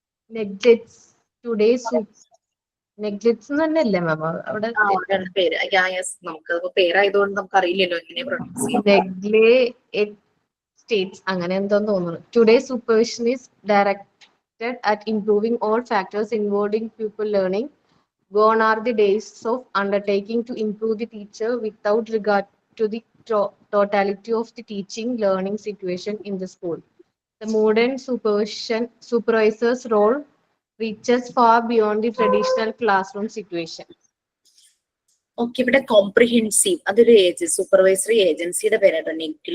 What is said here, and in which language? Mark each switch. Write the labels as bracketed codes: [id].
[en] Neglects today's neglects [ml] എന്നല്ലേ മാം അവിടെ പേര് നമുക്ക് പേരായതുകൊണ്ട് നമുക്ക് അറിയില്ലല്ലോ എങ്ങനെ പ്രൊണൗൺസ് ചെയ്യാം. [en] neglect states [ml] അങ്ങനെ എന്തോന്ന് തോന്നുന്നു. [en] Today's supervision is directed at improving all factors involving pupil learning. Gone are the days of undertaking to improve the teacher without regard to the totality of the teaching learning situation in the school. The modern supervisor's role reaches far beyond the traditional classroom situation. [ml] Okay, ഇവിടെ comprehensive അതൊരു supervisory ഏജൻസിയുടെ പേരാണ്.